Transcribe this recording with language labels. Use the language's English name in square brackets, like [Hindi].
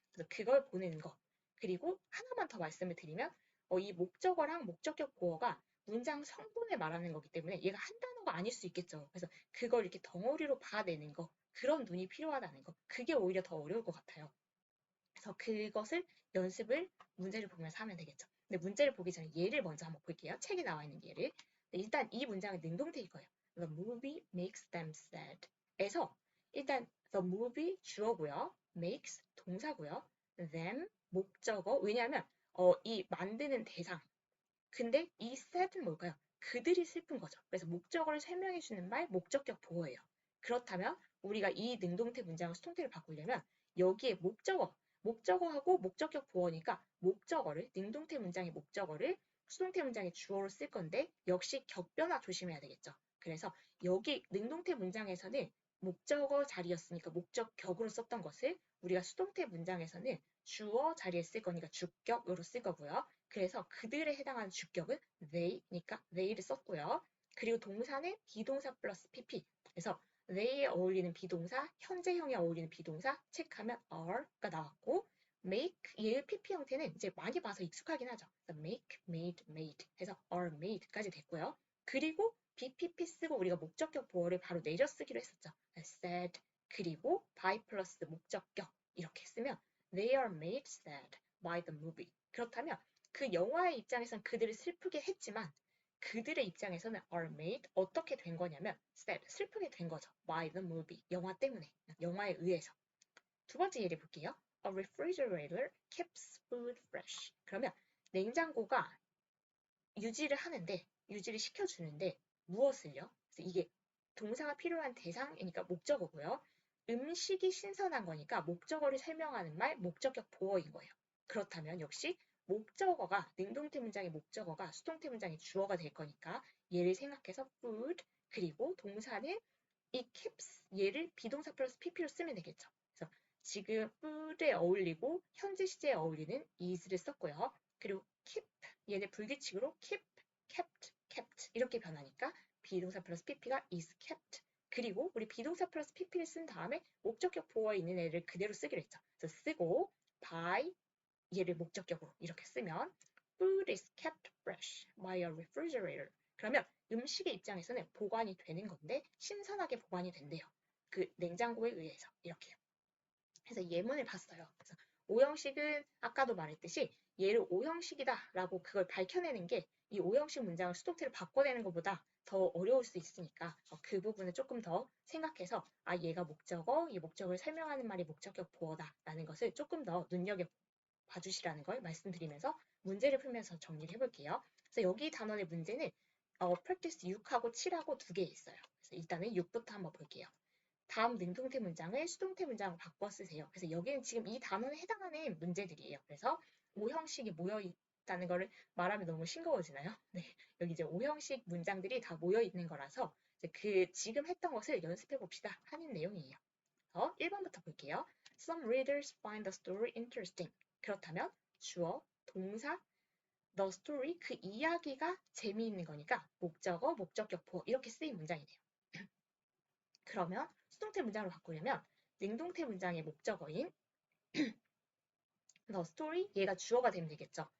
[Korean] 그래서 그걸 보는 거. 그리고 하나만 더 말씀을 드리면 이 목적어랑 목적격 보어가 문장 성분을 말하는 거기 때문에 얘가 한 단어가 아닐 수 있겠죠. 그래서 그걸 이렇게 덩어리로 봐내는 거. 그런 눈이 필요하다는 거. 그게 오히려 더 어려울 것 같아요. 그래서 그것을 연습을 문제를 보면서 하면 되겠죠. 근데 문제를 보기 전에 예를 먼저 한번 볼게요. 책에 나와 있는 예를. 일단 이 문장은 능동태일 거예요. [English] The movie makes them sad. [Korean] 에서 일단 the movie 주어고요. makes 동사고요. them 목적어. 왜냐하면 이 만드는 대상. 근데 이 sad는 뭘까요? 그들이 슬픈 거죠. 그래서 목적어를 설명해 주는 말 목적격 보어예요. 그렇다면 우리가 이 능동태 문장을 수동태를 바꾸려면 여기에 목적어하고 목적격 보어니까 목적어를 능동태 문장의 목적어를 수동태 문장의 주어로 쓸 건데 역시 격변화 조심해야 되겠죠. 그래서 여기 능동태 문장에서는 목적어 자리였으니까 목적격으로 썼던 것을 우리가 수동태 문장에서는 주어 자리에 쓸 거니까 주격으로 쓸 거고요. 그래서 그들에 해당하는 주격은 they니까 they를 썼고요. 그리고 동사는 비동사 플러스 pp. 그래서 they에 어울리는 비동사, 현재형에 어울리는 비동사, 체크하면 are가 나왔고 make 얘의 pp 형태는 이제 많이 봐서 익숙하긴 하죠. make, made, made 해서 are made까지 됐고요. 그리고 bpp 쓰고 우리가 목적격 보어를 바로 내려 쓰기로 했었죠. [English] said [Korean] 그리고 [English] by [Korean] 플러스 목적격 이렇게 쓰면 [English] they are made sad by the movie. [Korean] 그렇다면 그 영화의 입장에서는 그들을 슬프게 했지만 그들의 입장에서는 are made 어떻게 된 거냐면 sad 슬프게 된 거죠. [English] by the movie [Korean] 영화 때문에 영화에 의해서. 두 번째 예를 볼게요. [English] A refrigerator keeps food fresh. [Korean] 그러면 냉장고가 유지를 시켜주는데 무엇을요? 그래서 이게 동사가 필요한 대상이니까 목적어고요. 음식이 신선한 거니까 목적어를 설명하는 말 목적격 보어인 거예요. 그렇다면 역시 목적어가 능동태 문장의 목적어가 수동태 문장의 주어가 될 거니까 얘를 생각해서 food 그리고 동사는 이 keeps 얘를 비동사 플러스 pp로 쓰면 되겠죠. 그래서 지금 food에 어울리고 현재 시제에 어울리는 is를 썼고요. 그리고 keep 얘네 불규칙으로 keep, kept 이렇게 변하니까 비동사 플러스 pp가 is kept 그리고 우리 비동사 플러스 pp를 쓴 다음에 목적격 보어에 있는 애를 그대로 쓰기로 했죠. 그래서 쓰고 [English] by [Korean] 얘를 목적격으로 이렇게 쓰면 [English] food is kept fresh by a refrigerator. [Korean] 그러면 음식의 입장에서는 보관이 되는 건데 신선하게 보관이 된대요. 그 냉장고에 의해서 이렇게요. 그래서 예문을 봤어요. 그래서 오형식은 아까도 말했듯이 얘를 오형식이다라고 그걸 밝혀내는 게 이 오형식 문장을 수동태로 바꿔내는 것보다 더 어려울 수 있으니까 그 부분을 조금 더 생각해서 얘가 목적어, 이 목적을 설명하는 말이 목적격 보어다라는 것을 조금 더 눈여겨 봐주시라는 걸 말씀드리면서 문제를 풀면서 정리를 해볼게요. 그래서 여기 단원의 문제는 practice 6하고 7하고 두 개 있어요. 그래서 일단은 6부터 한번 볼게요. 다음 능동태 문장을 수동태 문장으로 바꿔 쓰세요. 그래서 여기는 지금 이 단원에 해당하는 문제들이에요. 그래서 오형식이 모여 있다는 거를 말하면 너무 싱거워지나요? 네, 여기 이제 오형식 문장들이 다 모여 있는 거라서 그 지금 했던 것을 연습해 봅시다 하는 내용이에요. 1번부터 볼게요. [English] Some readers find the story interesting. [Korean] 그렇다면 주어, 동사, the story 그 이야기가 재미있는 거니까 목적어, 목적격 보어 이렇게 쓰인 문장이네요. 그러면 수동태 문장으로 바꾸려면 능동태 문장의 목적어인 the story 얘가 주어가 되면 되겠죠.